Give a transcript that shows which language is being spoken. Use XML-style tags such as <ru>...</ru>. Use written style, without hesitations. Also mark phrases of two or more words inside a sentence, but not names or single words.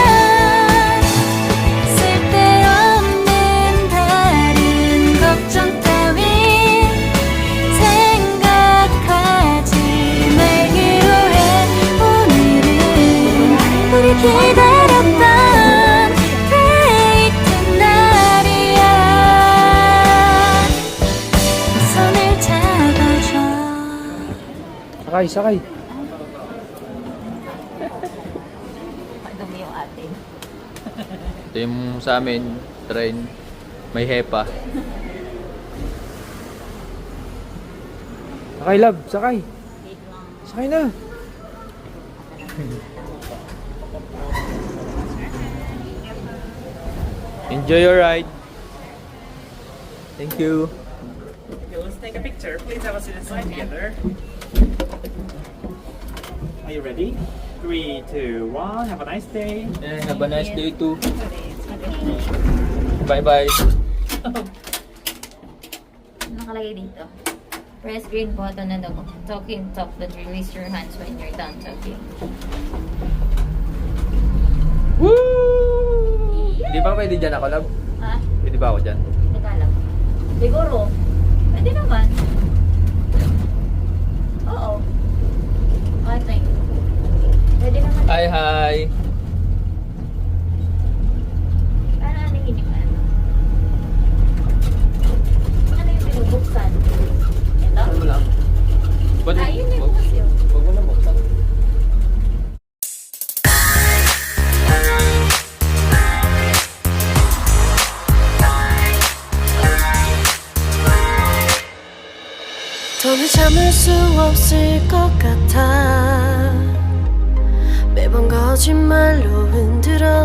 <ko>쓸데없는 다른 걱정 따윈 생각하지 말기로 해 오늘은 우리 기다렸던 데이트 날이야 손을 잡아줘</ko> <tl>Sakay, sakay. Dumi yung ate. Ito yung sa amin, train. May hepa. Sakay, love. Sakay. Sakay na.</tl> <en>Enjoy your ride. Thank you. Okay, let's take a picture. Please have a seat inside together. Are you ready? 3, 2, 1. Have a nice day. And have a nice day too. Bye-bye.</en> <tl>Nakalagay dito.</tl> <en>Press green button and the talking top that release your hands when you're done talking. Woo!</en> <tl>Di ba pwede dyan ako, love? Ha? Pwede ba ako dyan? Teka lang. Siguro. Pwede naman.</tl> <en>Oo. I think.</en> <tl>Pwede naman.</tl> <en>Hi, hi.</en> <tl>Para ano hindi ka ano? Ano yung binubuksan? Ito? Ano mo lang? Ba't- Ayun yung wag- bukas yun. Wag mo na buksan.</tl> <ko>더는 참을 수 없을 것 같아 매번 거짓말로 흔들어</ko>